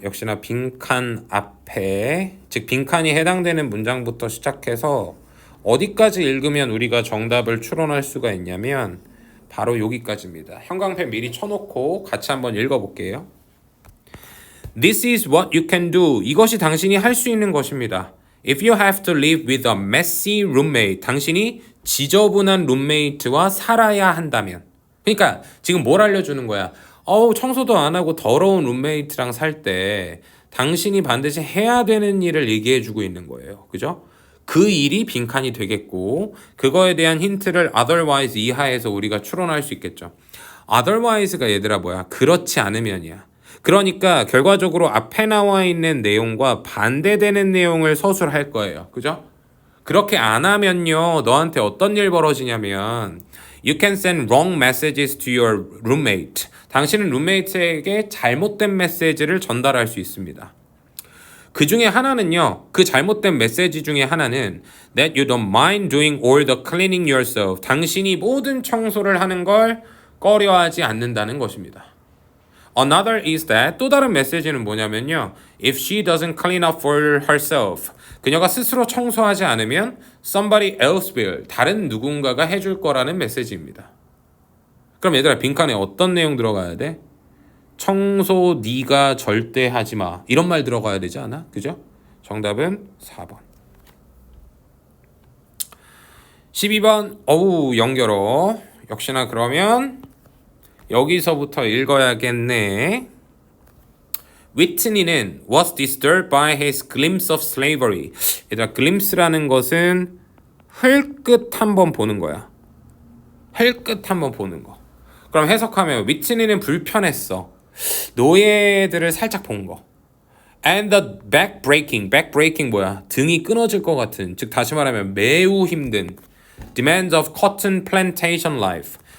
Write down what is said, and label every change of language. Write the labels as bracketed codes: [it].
[ko] 역시나 빈칸 앞에, 즉 빈칸이 해당되는 문장부터 시작해서 어디까지 읽으면 우리가 정답을 추론할 수가 있냐면 바로 여기까지입니다. 형광펜 미리 쳐놓고 같이 한번 읽어볼게요. [en] This is what you can do. [ko] 이것이 당신이 할 수 있는 것입니다. [en] If you have to live with a messy roommate. [ko] 당신이 지저분한 룸메이트와 살아야 한다면. 그러니까 지금 뭘 알려주는 거야? 청소도 안 하고 더러운 룸메이트랑 살 때 당신이 반드시 해야 되는 일을 얘기해주고 있는 거예요. 그죠? 그 일이 빈칸이 되겠고 그거에 대한 힌트를 otherwise 이하에서 우리가 추론할 수 있겠죠. otherwise가 얘들아 뭐야? 그렇지 않으면이야. 그러니까 결과적으로 앞에 나와 있는 내용과 반대되는 내용을 서술할 거예요. 그죠? 그렇게 안 하면요. 너한테 어떤 일 벌어지냐면 [en] You can send wrong messages to your roommate. [ko] 당신은 룸메이트에게 잘못된 메시지를 전달할 수 있습니다. 그 중에 하나는요. 그 잘못된 메시지 중에 하나는 [en] That you don't mind doing all the cleaning yourself. [ko] 당신이 모든 청소를 하는 걸 꺼려하지 않는다는 것입니다. [en] Another is that [ko] 또 다른 메시지는 뭐냐면요. [en] If she doesn't clean up for herself. [ko] 그녀가 스스로 청소하지 않으면 [en] somebody else will. [ko] 다른 누군가가 해줄 거라는 메시지입니다. 그럼 얘들아 빈칸에 어떤 내용 들어가야 돼? 청소 네가 절대 하지 마. 이런 말 들어가야 되지 않아? 그죠? 정답은 4번. 12번. 연결어. 역시나 그러면 여기서부터 읽어야겠네. [en] Whitney는 was disturbed by his glimpse of slavery. [ko] 얘들아, glimpse라는 것은 흘끗 한번 보는 거야. 흘끗 한번 보는 거. 그럼 해석하면 Whitney는 불편했어. 노예들을 살짝 본 거. [en] And the backbreaking [ko] 뭐야? 등이 끊어질 것 같은, 즉 다시 말하면 매우 힘든 [en] demands of cotton plantation life.